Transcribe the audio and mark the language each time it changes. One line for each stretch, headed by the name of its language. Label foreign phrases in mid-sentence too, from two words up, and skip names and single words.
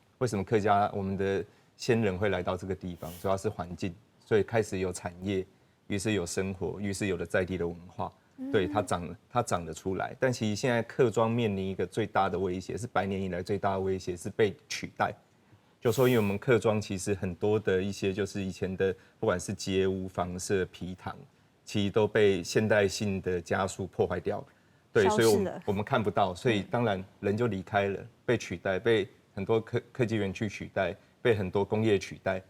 Chinese: 為什麼客家我們的先人會來到這個地方？主要是環境。所以開始有產業，於是有生活，於是有了在地的文化，對它長得出來。但其實現在客莊面臨一個最大的威脅，是100年以來最大的威脅，是被取代。就說因為我們客莊其實很多的一些就是以前的，不管是街屋、房舍、埤塘，其實都被現代性的加速破壞掉了。對，所以我們看不到，所以當然人就離開了，被取代，被很多科技園區取代，被很多工業取代。